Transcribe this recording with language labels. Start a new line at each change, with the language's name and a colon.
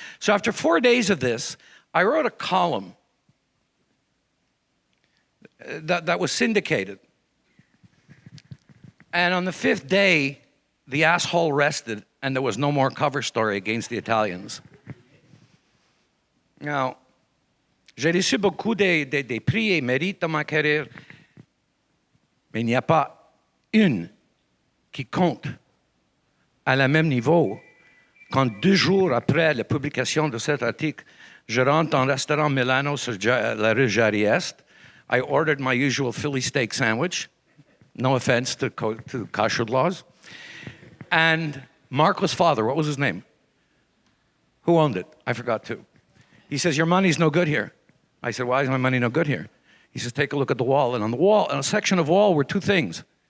English: So after 4 days of this, I wrote a column that was syndicated. And on the 5th day, the asshole rested, and there was no more cover story against the Italians. Now,
French: j'ai reçu beaucoup des prix et mérites dans ma carrière, mais il n'y a pas une qui compte à le même niveau quand 2 jours après la publication de cet article, je rentre dans un restaurant Milano sur la rue Jarry-Est.
English: I ordered my usual Philly steak sandwich. No offense to kosher laws. And Marco's father, what was his name? Who owned it? I forgot to. He says, your money's no good here. I said, why is my money no good here? He says, take a look at the wall. And on the wall, on a section of wall were 2 things.